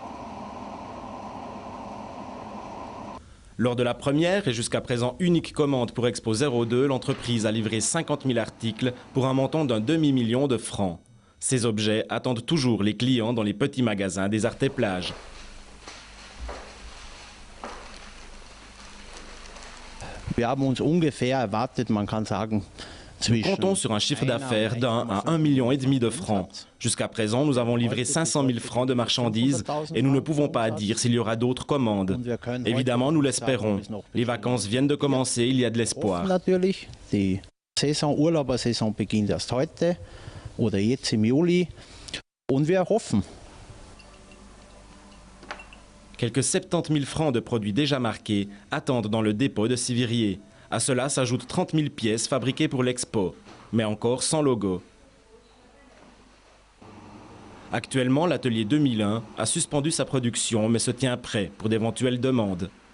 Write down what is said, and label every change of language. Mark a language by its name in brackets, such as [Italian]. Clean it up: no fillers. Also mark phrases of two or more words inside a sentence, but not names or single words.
[French] Lors de la première et jusqu'à présent unique commande pour Expo 02, l'entreprise a livré 50 000 articles pour un montant d'un demi-million de francs. Ces objets attendent toujours les clients dans les petits magasins des Arte-Plages. [German] Wir haben uns ungefähr erwartet, man kann sagen, [French] nous comptons sur un chiffre d'affaires d'1 à 1,5 million de francs. Jusqu'à présent, nous avons livré 500 000 francs de marchandises et nous ne pouvons pas dire s'il y aura d'autres commandes. Évidemment, nous l'espérons. Les vacances viennent de commencer, il y a de l'espoir. [German] Die Urlaubersaison beginnt erst heute oder jetzt im Juli und wir hoffen. [French] Quelques 70 000 francs de produits déjà marqués attendent dans le dépôt de Sivirier. À cela s'ajoutent 30 000 pièces fabriquées pour l'expo, mais encore sans logo. Actuellement, l'atelier 2001 a suspendu sa production, mais se tient prêt pour d'éventuelles demandes.